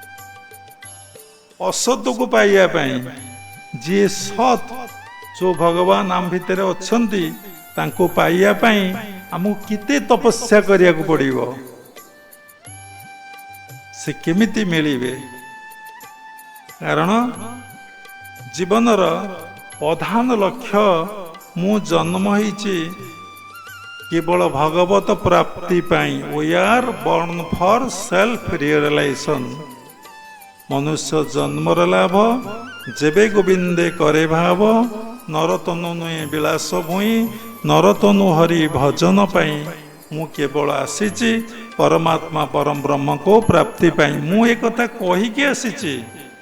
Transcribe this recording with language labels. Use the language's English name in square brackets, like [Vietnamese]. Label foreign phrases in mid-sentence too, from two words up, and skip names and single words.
[Odia] ଅସତକୁ ପାଇବା ପାଇଁ ଯିଏ ସତ୍, ଯେଉଁ ଭଗବାନ ଆମ ଭିତରେ ଅଛନ୍ତି, ତାଙ୍କୁ ପାଇବା ପାଇଁ ଆମକୁ କେତେ ତପସ୍ୟା କରିବାକୁ ପଡ଼ିବ। ସେ କେମିତି ମିଳିବେ? କାରଣ ଜୀବନର ପ୍ରଧାନ ଲକ୍ଷ୍ୟ, ମୁଁ ଜନ୍ମ ହେଇଛି କେବଳ ଭଗବତ ପ୍ରାପ୍ତି ପାଇଁ। [English] We are born for self realization। [Odia] ମନୁଷ୍ୟ ଜନ୍ମର ଲାଭ ଯେବେ ଗୋବିନ୍ଦେ କରେ ଭାବ, ନରତନୁ ନୁହେଁ ବିଳାସ ଭୂଇଁ, ନରତନୁ ହରି ଭଜନ ପାଇଁ। ମୁଁ କେବଳ ଆସିଛି ପରମାତ୍ମା ପରମ ବ୍ରହ୍ମକୁ ପ୍ରାପ୍ତି ପାଇଁ। ମୁଁ ଏ କଥା କହିକି ଆସିଛି।